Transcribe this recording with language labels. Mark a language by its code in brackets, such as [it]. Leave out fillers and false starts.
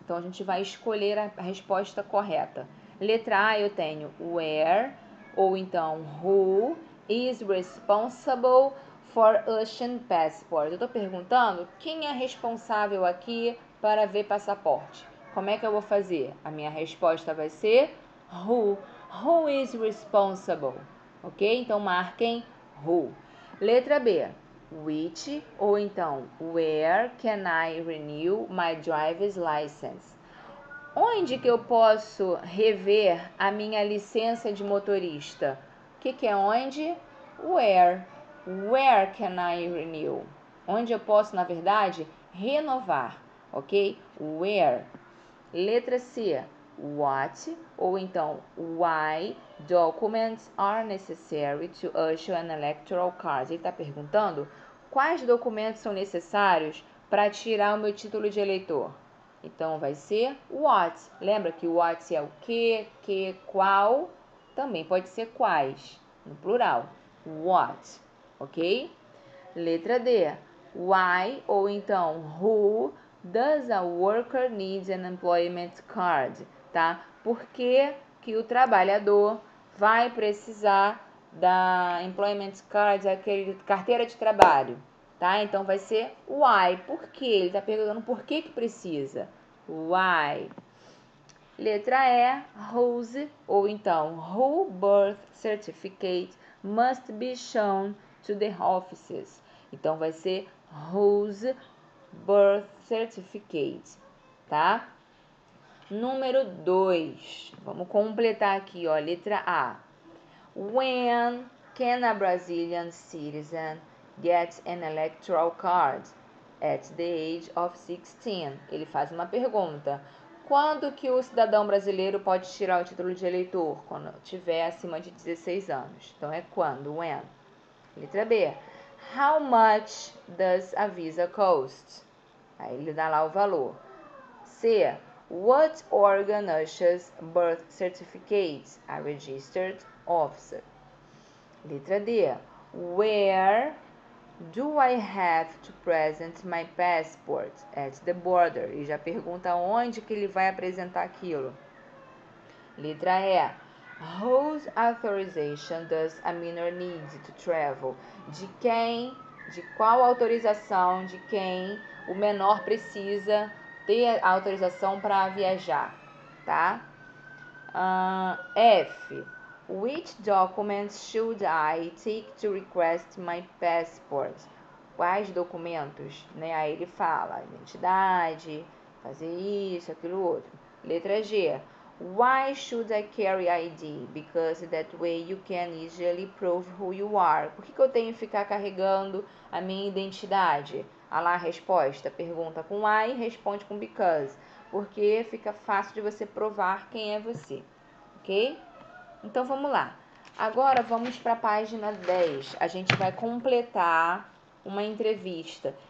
[pt] Então, a gente vai escolher a resposta correta. Letra A, eu tenho where, ou então [en] who is responsible for Ocean Passport. [pt] Eu estou perguntando quem é responsável aqui para ver passaporte. Como é que eu vou fazer? A minha resposta vai ser who. [en] Who is responsible? Ok? [pt] Então marquem [en] who. [pt] Letra B, [en] which [pt] ou então [en] where can I renew my driver's license? [pt] Onde que eu posso rever a minha licença de motorista? O que é onde? [en] Where. Where can I renew? [pt] Onde eu posso, na verdade, renovar, ok? Where. Letra C. [en] What, [pt] ou então [en] why documents are necessary to issue an electoral card? [pt] Ele está perguntando quais documentos são necessários para tirar o meu título de eleitor. Então vai ser what. Lembra que what é o que, qual, também pode ser quais, no plural. What, ok? Letra D. [en] Why, [pt] ou então [en] who does a worker need an employment card? [pt] Tá? Por que o trabalhador vai precisar da employment card, aquele carteira de trabalho? Tá? Então vai ser why. Por quê? Ele está perguntando por que precisa. [en] Why? [pt] Letra E, [en] whose, [pt] ou então [en] who birth certificate must be shown to the offices. [pt] Então vai ser [en] whose birth certificate, [pt] tá? Número 2. Vamos completar aqui, ó, letra A. [en] When can a Brazilian citizen get an electoral card? At the age of 16. [pt] Ele faz uma pergunta. Quando que o cidadão brasileiro pode tirar o título de eleitor? Quando tiver acima de 16 anos. Então é quando? When. Letra B. [en] How much does a visa cost? [pt] Aí ele dá lá o valor. [en] C. What organ issues birth certificates? A registered officer. [pt] Letra D. [en] Where do I have to present my passport? At the border. [pt] E já pergunta onde que ele vai apresentar aquilo. Letra E. [en] Whose authorization does a minor need to travel? [pt] De qual autorização de quem o menor precisa ter a autorização para viajar, tá? F. [en] Which documents should I take to request my passport? [pt] Quais documentos, né? Aí ele fala, identidade, fazer isso, aquilo outro. Letra G. [en] Why should I carry ID? Because that way you can easily prove who you are. [pt] Por que eu tenho que ficar carregando a minha identidade? Ah lá a resposta. Pergunta com why, responde com because. Porque fica fácil de você provar quem é você. Ok? Então vamos lá. Agora vamos para a página 10. A gente vai completar uma entrevista.